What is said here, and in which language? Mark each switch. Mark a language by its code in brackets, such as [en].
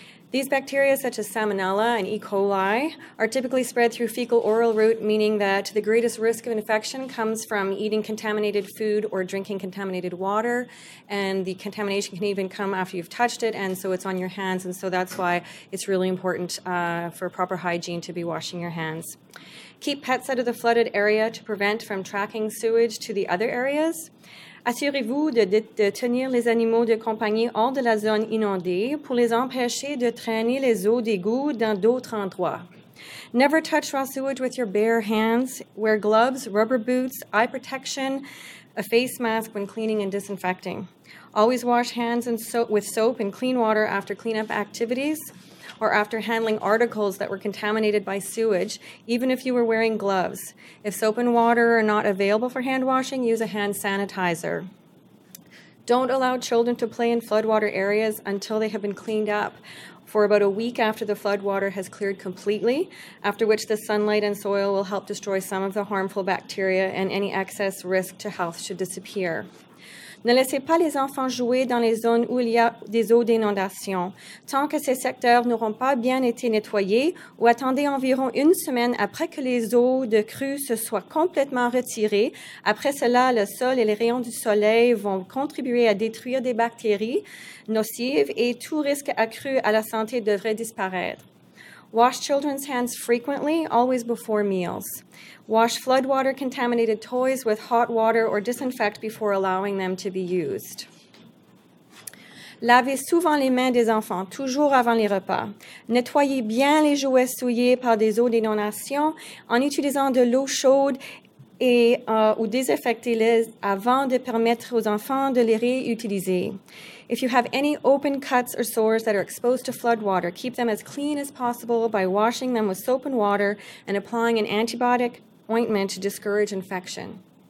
[en] These bacteria, such as Salmonella and E. coli, are typically spread through fecal-oral route, meaning that the greatest risk of infection comes from eating contaminated food or drinking contaminated water, and the contamination can even come after you've touched it, and so it's on your hands, and so that's why it's really important for proper hygiene to be washing your hands. Keep pets out of the flooded area to prevent from tracking sewage to the other areas. [fr] Assurez-vous de tenir les animaux de compagnie hors de la zone inondée pour les empêcher de traîner les eaux d'égout dans d'autres endroits. [en] Never touch raw sewage with your bare hands. Wear gloves, rubber boots, eye protection, a face mask when cleaning and disinfecting. Always wash hands with soap and clean water after cleanup activities or after handling articles that were contaminated by sewage, even if you were wearing gloves. If soap and water are not available for hand washing, use a hand sanitizer. Don't allow children to play in floodwater areas until they have been cleaned up for about a week after the floodwater has cleared completely, after which the sunlight and soil will help destroy some of the harmful bacteria and any excess risk to health should disappear. [fr] Ne laissez pas les enfants jouer dans les zones où il y a des eaux d'inondation. Tant que ces secteurs n'auront pas bien été nettoyés, ou attendez environ une semaine après que les eaux de crue se soient complètement retirées. Après cela, le sol et les rayons du soleil vont contribuer à détruire des bactéries nocives et tout risque accru à la santé devrait disparaître. [en] Wash children's hands frequently, always before meals. Wash floodwater contaminated toys with hot water or disinfect before allowing them to be used. [fr] Lavez souvent les mains des enfants, toujours avant les repas. Nettoyez bien les jouets souillés par des eaux d'inondation en utilisant de l'eau chaude ou désinfectez-les avant de permettre aux enfants de les réutiliser. [en] If you have any open cuts or sores that are exposed to floodwater, keep them as clean as possible by washing them with soap and water and applying an antibiotic ointment to discourage infection.